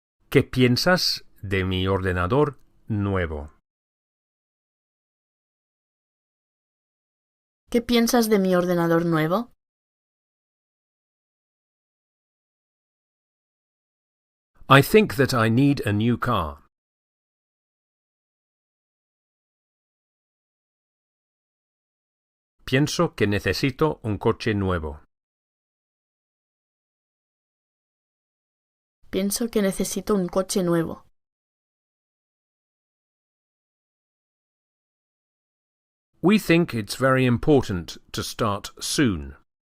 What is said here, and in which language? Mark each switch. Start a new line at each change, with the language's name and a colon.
Spanish: ¿Qué piensas de mi ordenador nuevo? ¿Qué piensas de mi ordenador nuevo?
English: I think that I need a new car.
Spanish: Pienso que necesito un coche nuevo. Pienso que necesito un coche nuevo.
English: We think it's very important to start soon.